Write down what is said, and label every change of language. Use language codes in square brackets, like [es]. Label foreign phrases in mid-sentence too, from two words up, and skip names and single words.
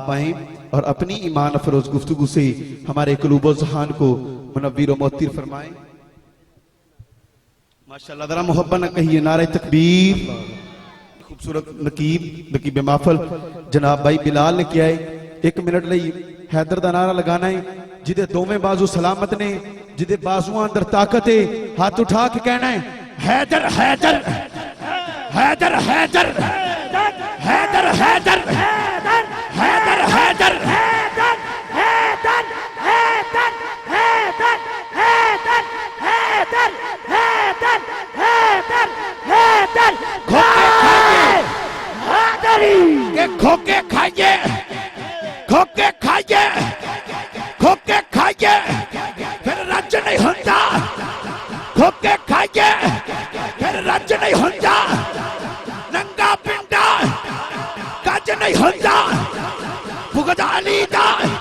[ur] آئیں اور اپنی ایمان افروز گفتگو سے ہمارے قلوب ذہان کو منور و معطر فرمائیں ماشاءاللہ ذرا محبت نہ کہیے نعرۂ تکبیر خوبصورت نقیب محفل جناب بھائی بلال نے کیا ہے 1 منٹ [pa] ਲਈ हैदर ਦਾ ਨਾਰਾ ਲਗਾਣਾ ਹੈ ਜਿਹਦੇ ਦੋਵੇਂ ਬਾਜ਼ੂ ਸਲਾਮਤ ਨੇ ਜਿਹਦੇ ਬਾਜ਼ੂਆਂ ਅੰਦਰ ਤਾਕਤ ਹੈ ਹੱਥ ਉਠਾ ਕੇ ਕਹਿਣਾ ਹੈ हैदर हैदर हैदर हैदर हैदर हैदर हैदर हैदर हैदर हैदर हैदर हैदर हैदर हैदर हैदर हैदर हैदर हैदर ਖੋ ਕੇ ਖਾਈਏ ਜਾਈਏ ਖੋ ਕੇ ਖਾਈਏ ਫਿਰ ਰੱਜ ਨਹੀਂ ਹੁੰਦਾ ਖੋ ਕੇ ਖਾਈਏ ਫਿਰ ਰੱਜ ਨਹੀਂ ਹੁੰਦਾ ਨੰਗਾ ਪਿੰਡਾ ਕੱਜ ਨਹੀਂ ਹੁੰਦਾ ਭੁਗਤ ਅਲੀ ਦਾ